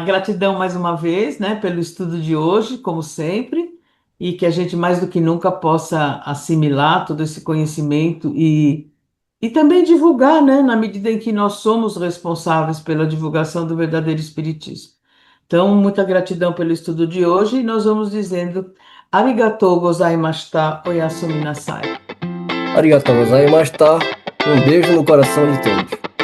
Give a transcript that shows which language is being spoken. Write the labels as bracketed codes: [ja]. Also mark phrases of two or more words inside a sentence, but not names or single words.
[pt] Gratidão mais uma vez, né, pelo estudo de hoje, como sempre, e que a gente mais do que nunca possa assimilar todo esse conhecimento e também divulgar, né, na medida em que nós somos responsáveis pela divulgação do verdadeiro Espiritismo. Então, muita gratidão pelo estudo de hoje e nós vamos dizendo [ja] ありがとうございました、おやすみなさい. ありがとうございました. [pt] Um beijo no coração de todos.